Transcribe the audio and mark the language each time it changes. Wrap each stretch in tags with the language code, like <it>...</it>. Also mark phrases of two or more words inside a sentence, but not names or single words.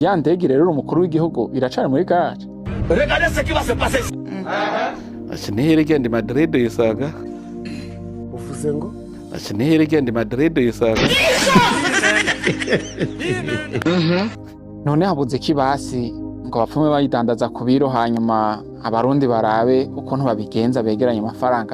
<rn>Ya ndege rero umukuru w'igihugu iracana muri gare.</rn> <fr>Regardez ce qui va se passer.</fr> <rn>Asinihere igenda i Madrid yisaga. Uvuze ngo? Asinihere igenda i Madrid yisaga. None habuze kibasi ngo bapfume bayidandaza ku biro hanyuma abarundi barabe ukuntu babigenza begeranye amafaranga.</rn>